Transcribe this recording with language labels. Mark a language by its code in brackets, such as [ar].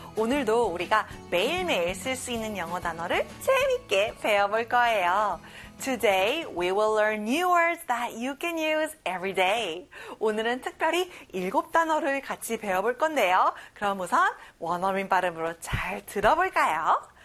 [ko] 오늘도 우리가 매일매일 쓸 수 있는 영어 단어를 재밌게 배워볼 거예요. [en] Today, we will learn new words that you can use every day. [ko] 오늘은 특별히 일곱 단어를 같이 배워볼 건데요. 그럼 우선 원어민 발음으로 잘 들어볼까요?